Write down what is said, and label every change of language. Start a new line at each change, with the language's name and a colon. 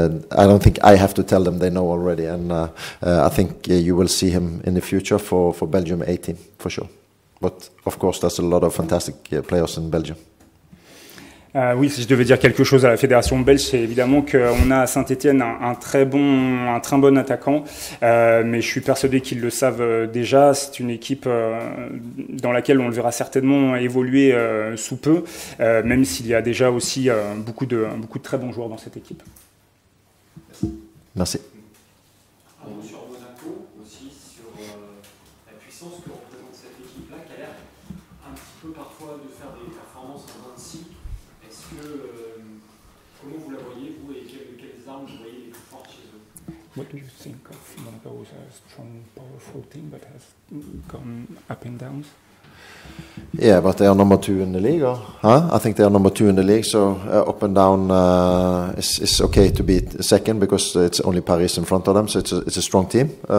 English: I don't think I have to tell them they know already, and I think you will see him in the future for Belgium 18 for sure. But of course, there's a lot of fantastic players in Belgium.
French: Oui, si je devais dire quelque chose à la fédération belge, c'est évidemment qu'on a à Saint-Etienne un très bon attaquant, mais je suis persuadé qu'ils le savent déjà. C'est une équipe dans laquelle on le verra certainement évoluer sous peu, même s'il y a déjà aussi beaucoup de très bons joueurs dans cette équipe. Merci. Sur Monaco, aussi sur la puissance que représente cette équipe-là, qui a l'air un petit peu parfois de faire des performances en dents de scie. Est-ce que, comment vous la voyez, vous, et quelles armes vous voyez les plus fortes chez eux?
English: What do you think of Monaco as a strong, powerful team that has gone up and down? Yeah, but they are number 2 in the league, or? Huh? I think they are number 2 in the league, so up and down it's okay to be second because it's only Paris in front of them, so it's a strong team.